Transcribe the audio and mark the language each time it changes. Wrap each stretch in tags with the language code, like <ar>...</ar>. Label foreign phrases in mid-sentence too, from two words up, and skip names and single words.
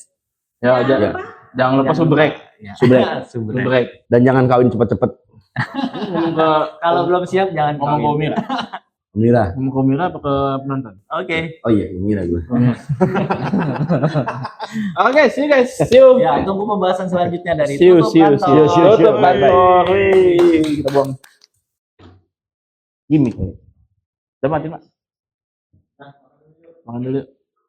<id>Ya, Jangan lupa. jangan lupa subrek. Ya. Subrek. Subrek. Subrek. Dan jangan kawin cepet-cepet. Ngomong ke Kalau belum siap jangan ngomong ke kawin. Umira. Mira. Ngomong ke Umira apa ke penonton? Oke. Oh iya, Mira gue. Oke,</id> <en>see you guys. See you.</en> <id>Ya, tunggu pembahasan selanjutnya dari</id> <en>See you,</en> <id>Tutup</id> <en>see you,</en> <id>Kantor.</id> <en>see you, see you.</en> <id>Tutup</id> <en>Bye, bye.</en> <id>kantor. Wih, kita buang. Gimik. Udah mati, Mak. Makan dulu.</id>